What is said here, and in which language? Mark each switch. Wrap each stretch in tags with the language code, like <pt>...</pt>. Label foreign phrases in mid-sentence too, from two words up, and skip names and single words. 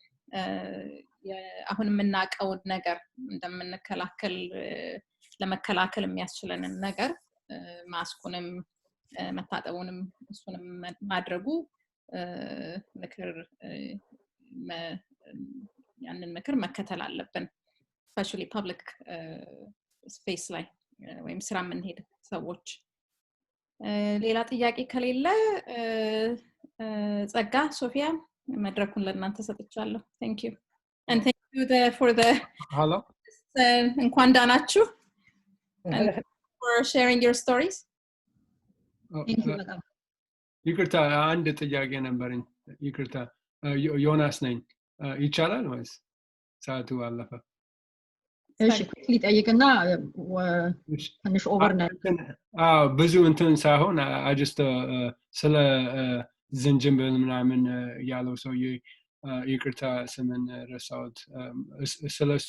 <am>አሁን የምናቀው ነገር እንደምንከላከል ለመከላከል የሚያስችለንን ነገር ማስኩንም መታጠቡንም እሱንም ማድረጉ ያንን ምክር መከተል አለብን</am> <en>especially public space</en> <am>ላይ ወይም ስራ የምንሄድ ሰዎች ሌላ ጥያቄ ከሌለ ጸጋ ሶፊያ መድረኩን ለእናንተ ሰጥቻለሁ</am> <en>thank you and thank you for the hello</en> <am>እንኳን ዳናችሁ</am> <en>for sharing your stories</en> <am>ይቅርታ አንድ ጥያቄ ነበርኝ ይቅርታ ዮናስ ነኝ ይቻላል ወይስ ሰዓቱ አለፈ እሺ quickly ጠይቅና ትንሽ ኦቨር ነው ብዙ እንትን ሳይሆን</am> <en>I just</en> <am>ስለ ዝንጅብል ምናምን ያለው ሰውዬ ይቅርታ ስምን ረሳሁት ስለሱ</am>